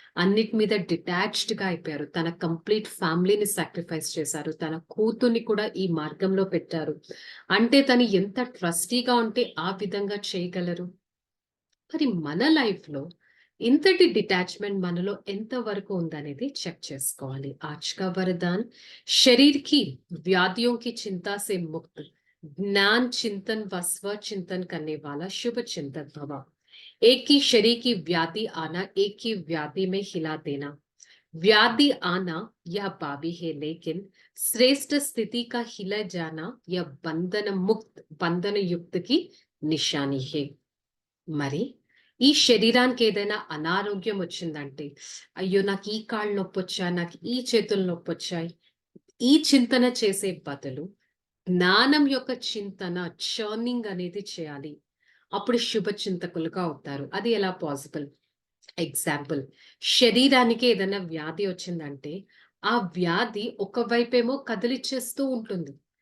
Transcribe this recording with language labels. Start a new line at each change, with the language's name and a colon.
Telugu: అన్నిటి మీద డిటాచ్డ్ గా అయిపోయారు. తన కంప్లీట్ ఫ్యామిలీని సాక్రిఫైస్ చేశారు. తన కూతుర్ని కూడా ఈ మార్గంలో పెట్టారు. అంటే తను ఎంత ట్రస్టీగా ఉంటే ఆ విధంగా చేయగలరు. మరి మన లైఫ్ లో ఇంతటి డిటాచ్మెంట్ మనలో ఎంత వరకు ఉందనేది చెక్ చేసుకోవాలి.
Hindi: आज का वरदान शरीर की व्याधियों की चिंता से मुक्त ज्ञान चिंतन व स्व चिंतन करने वाला शुभ चिंतक भव। एक ही शरीर की व्याधि आना, एक ही व्याधि में हिला देना। व्याधि आना यह बाबी है, लेकिन श्रेष्ठ स्थिति का हिला जाना यह बंधन मुक्त बंधन युक्त की निशानी है।
Telugu: మరి ఈ శరీరానికి ఏదైనా అనారోగ్యం వచ్చిందంటే, అయ్యో నాకు ఈ కాళ్ళు నొప్పొచ్చాయి, నాకు ఈ చేతులు నొప్పొచ్చాయి, ఈ చింతన చేసే బదులు జ్ఞానం యొక్క చింతన చర్నింగ్ అనేది చేయాలి. అప్పుడు శుభ చింతకులుగా అవుతారు. అది ఎలా పాసిబుల్? ఎగ్జాంపుల్, శరీరానికి ఏదైనా వ్యాధి వచ్చిందంటే ఆ వ్యాధి ఒకవైపేమో కదిలిచ్చేస్తూ ఉంటుంది.